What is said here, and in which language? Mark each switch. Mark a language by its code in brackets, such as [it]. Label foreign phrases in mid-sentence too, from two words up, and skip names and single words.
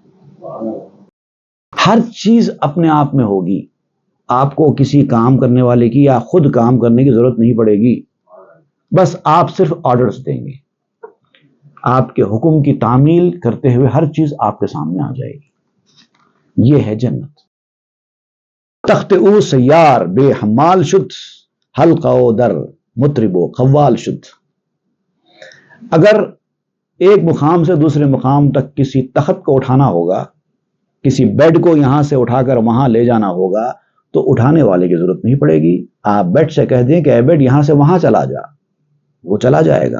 [ur] ہر چیز اپنے آپ میں ہوگی، آپ کو کسی کام کرنے والے کی یا خود کام کرنے کی ضرورت نہیں پڑے گی، بس آپ صرف آرڈرز دیں گے، آپ کے حکم کی تعمیل کرتے ہوئے ہر چیز آپ کے سامنے آ جائے گی۔ یہ ہے جنت۔ [fa] تخت او سیار بے حمال شد، حلقہ و در مطرب و قوال شد۔ [ur] اگر ایک مقام سے دوسرے مقام تک کسی تخت کو اٹھانا ہوگا، کسی بیڈ کو یہاں سے اٹھا کر وہاں لے جانا ہوگا، تو اٹھانے والے کی ضرورت نہیں پڑے گی۔ آپ بیڈ سے کہہ دیں کہ اے بیڈ یہاں سے وہاں چلا جا، وہ چلا جائے گا۔